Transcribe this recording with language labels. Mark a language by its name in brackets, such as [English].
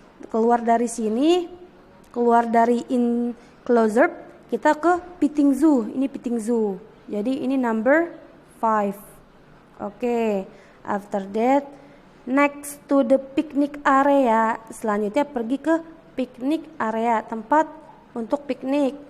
[Indonesian] Keluar dari sini, keluar dari enclosure, kita ke petting zoo. Ini petting zoo. Jadi ini number 5. Oke. [English] After that, next to the picnic area. [Indonesian] Selanjutnya pergi ke picnic area, tempat untuk piknik.